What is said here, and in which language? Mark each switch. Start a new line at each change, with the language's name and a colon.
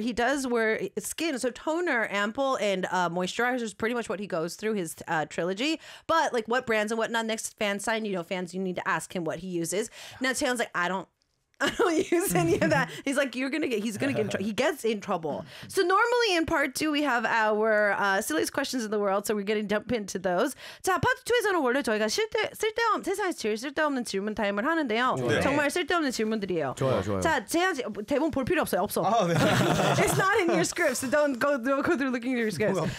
English: He does wear skin, so toner, ample, and moisturizer is pretty much what he goes through his trilogy. But like, what brands and whatnot? Next fan sign, you know, fans, you need to ask him what he uses. Now Taylor's like, I don't use any of that. He's like, he gets in trouble. So normally in part two, we have our silliest questions in the world. So we're going to jump into those.
Korean: 자, 파트 2에서는 원래 저희가 세상에 제일 쓸데없는 질문 타임을 하는데요. 네. 정말 쓸데없는 질문들이에요. 좋아요. 자, 대본 볼 필요 없어요. 없어. 아, 네.
English: It's not in your script, so don't go through looking at your script.